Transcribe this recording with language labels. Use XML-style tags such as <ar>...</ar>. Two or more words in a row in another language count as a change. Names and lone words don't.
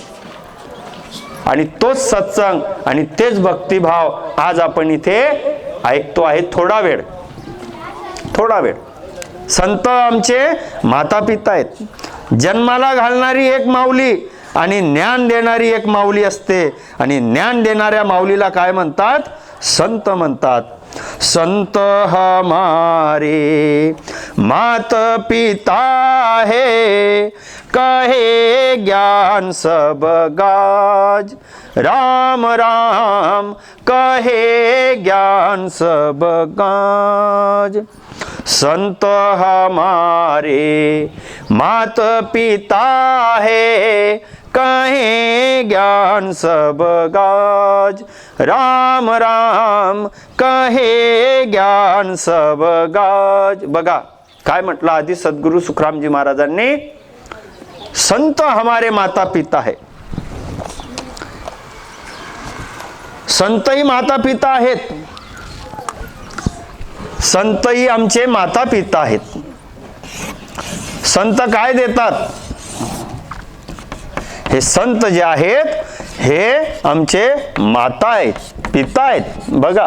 <mr>आणि तोच सत्संग आणि तेच भक्तिभाव आज आपण इथे ऐकतो आहे. थोडा वेळ संत आमचे माता पिता आहेत. जन्माला घालणारी एक माऊली आणि ज्ञान देणारी एक माऊली असते. आणि ज्ञान देणाऱ्या माऊलीला काय म्हणतात? संत म्हणतात.</mr> <hi>संत हमारे मात पिता है, कहे ज्ञान सब गाज. राम राम कहे ज्ञान सब गाज. संत हमारे मात पिता है, कहे ज्ञान सब गाज. राम राम कहे ज्ञान सब गाज.</hi> <mr>बघा काय म्हटलं आधी सद्गुरु सुखरामजी महाराजांनी,</mr> <hi>संत हमारे माता पिता है.</hi> <mr>संतही माता पिता आहेत. संतही आमचे माता पिता आहेत. संत काय देतात? हे संत जे आहेत हे आमचे माता आहेत, पिता आहेत बघा.</mr>